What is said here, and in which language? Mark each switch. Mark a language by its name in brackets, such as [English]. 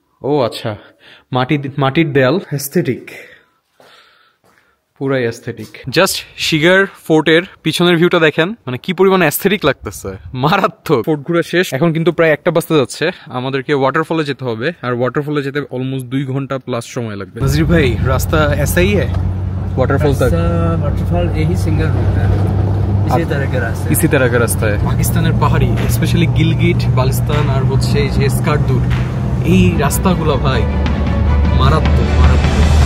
[Bangla] ও আচ্ছা, মাটির দেয়াল। এস্থেটিক, পুরাই এস্থেটিক। জাস্ট শিগার ফোর্টের পিছনের ভিউটা দেখেন, মানে কি পরিমাণে এস্থেটিক লাগতেছে, মারাত্মক। ফোর্ট ঘুরে শেষ, এখন কিন্তু প্রায় 1টা বাজতে যাচ্ছে। আমাদেরকে ওয়াটারফলে যেতে হবে, আর ওয়াটারফলে যেতে অলমোস্ট 2 ঘন্টা প্লাস সময় লাগবে। [Hindi] নজির ভাই, রাস্তা ऐसा ही है वाटरफॉल तक? वाटरफॉल यही सिंगल रूट है, इसी तरह का रास्ता है। [Bangla] পাকিস্তানের পাহাড়ি, স্পেশালি গিলগিট বালতিস্তান আর হচ্ছে এই যে এসকার্দুর এই রাস্তাগুলো ভাই মারাত্মক মারাত্মক।